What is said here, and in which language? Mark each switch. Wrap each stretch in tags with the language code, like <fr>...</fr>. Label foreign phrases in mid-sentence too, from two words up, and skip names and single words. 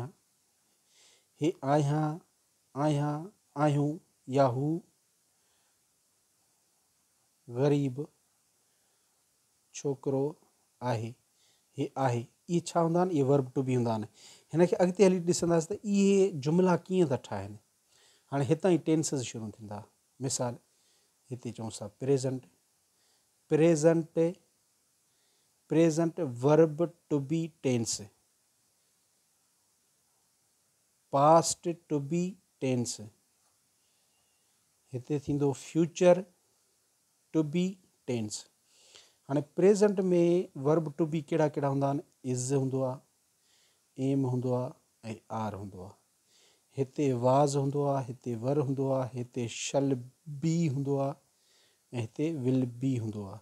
<sd>हे आहियां आहियूं या हू ग़रीब छोकिरो आहे, हे आहे। इहे छा हूंदा आहिनि? इहे</sd> <en>verb to be</en> <sd>हूंदा आहिनि। हिन खे अॻिते हली ॾिसंदासीं त इहे जुमिला कीअं था ठाहिनि। हाणे हितां ई टेंसिस शुरू थींदा। मिसाल हिते चऊं था</sd> <en>present, present verb to be tense, past to be tense.</en> <sd>हिते थींदो</sd> <en>future to be tense.</en> <sd>हाणे प्रेज़ेंट में</sd> <en>verb to be</en> <sd>कहिड़ा कहिड़ा हूंदा आहिनि? इज़ हूंदो आहे, एम हूंदो आहे, ऐं आर हूंदो आहे। हिते वाज़ हूंदो आहे, हिते वर हूंदो आहे, हिते</sd> <en>shall be</en> <sd>हूंदो आहे, ऐं हिते</sd> <en>will be</en> <sd>हूंदो आहे।</sd>